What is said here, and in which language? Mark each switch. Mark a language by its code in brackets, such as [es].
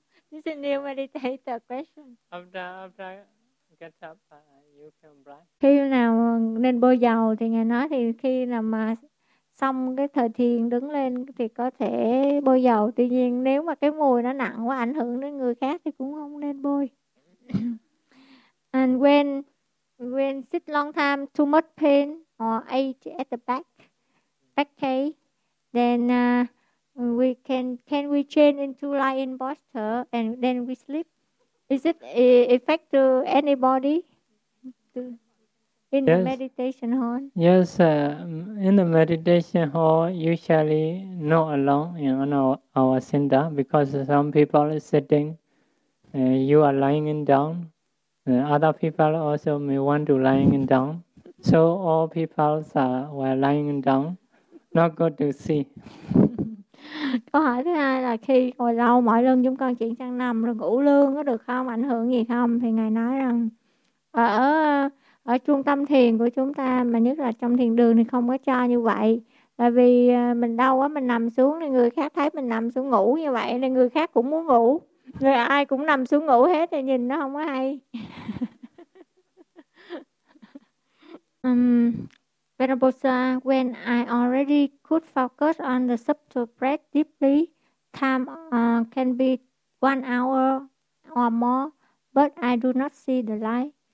[en] This is a new meditator question. After get up, you can apply. [vi] Khi nào nên bôi dầu thì ngài nói thì khi nào mà xong cái thời thiền đứng lên thì có thể bôi dầu. Tuy nhiên nếu mà cái mùi nó nặng quá ảnh hưởng đến người khác thì cũng không nên bôi. [en] And when sit long time, too much pain or ache at the back, then we can change into lying posture and then we sleep. Is it effect to anybody in the meditation hall? Yes, in the meditation hall, usually not alone in our center, because some people are sitting, you are lying down. Other people also may want to lying down. So all people are were lying down, not good to see. [vi] Câu hỏi thứ hai là khi ngồi lâu mỏi lưng chúng con chuyển sang nằm rồi ngủ lương có được không, ảnh hưởng gì không? Thì ngài nói rằng ở trung tâm thiền của chúng ta, mà nhất là trong thiền đường thì không có cho như vậy. Tại vì mình đau quá, mình nằm xuống thì người khác thấy mình nằm xuống ngủ như vậy nên người khác cũng muốn ngủ. Người ai cũng nằm xuống ngủ hết thì nhìn nó không có hay. [en] Venerable, when I already could focus on the subtle breath deeply, time can be 1 hour or more, but I do not see the light.